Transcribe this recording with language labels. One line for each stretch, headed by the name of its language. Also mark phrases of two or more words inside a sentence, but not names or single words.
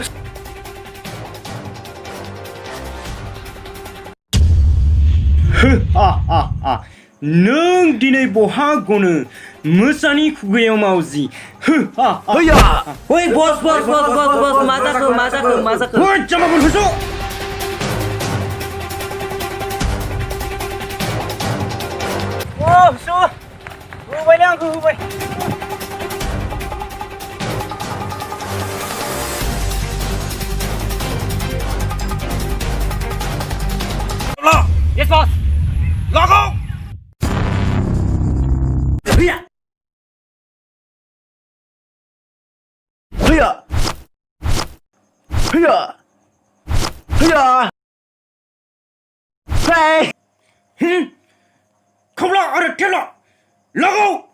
Bodo: नों दिनै बहा गनो मोसानि खुगायाव मावजि। हैया ओइ बस मा जाखो? होय जामाबुल होसो। होबायलै आंखौ होबाय।
English: Yes boss.
Bodo: Logo. हैया खब्ला आरो थेला लागौ।